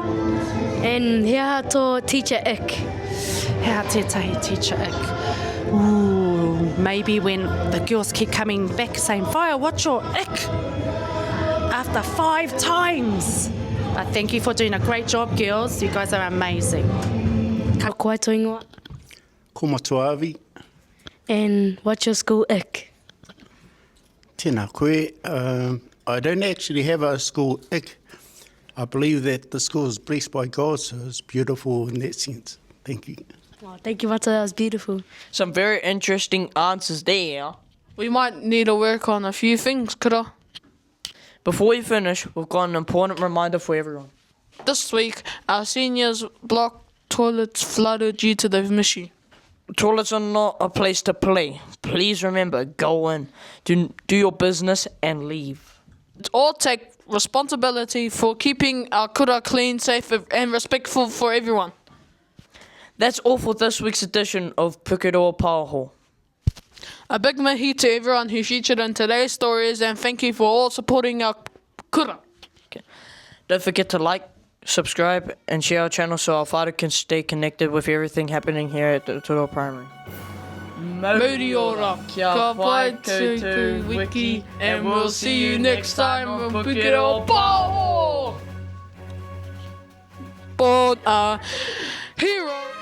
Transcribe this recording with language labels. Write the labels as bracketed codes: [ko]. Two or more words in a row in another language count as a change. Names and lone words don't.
[en] And [mi] hea tō [en] teacher ick. [mi] Hea tētahi [en] teacher ick. Ooh, maybe when the girls keep coming back saying, Whae, what's your ick? After 5 times. But thank you for doing a great job, girls. You guys are amazing. [mi] Ko ai tu ingoa. Ko Matuavi. [en] And what's your school ick? [mi] Tēnā koe. [en] I don't actually have a school ick. I believe that the school is blessed by God, so it's beautiful in that sense. Thank you. Oh, thank you, Wata. That was beautiful. Some very interesting answers there. We might need to work on a few things, kura. Before we finish, we've got an important reminder for everyone. This week, our seniors block toilets flooded due to the mission. Toilets are not a place to play. Please remember, go in, do your business and leave. Let's all take responsibility for keeping our kura clean, safe and respectful for everyone. That's all for this week's edition of Pukeroa Pāoho. A big mihi to everyone who featured in today's stories and thank you for all supporting our kura. Okay. Don't forget to like, subscribe and share our channel so our father can stay connected with everything happening here at the Rotorua Primary. [mi] Mauri ora. Ka pai to Wiki. [en] And we'll see you next time on Pukeroa Pāoho. But hero.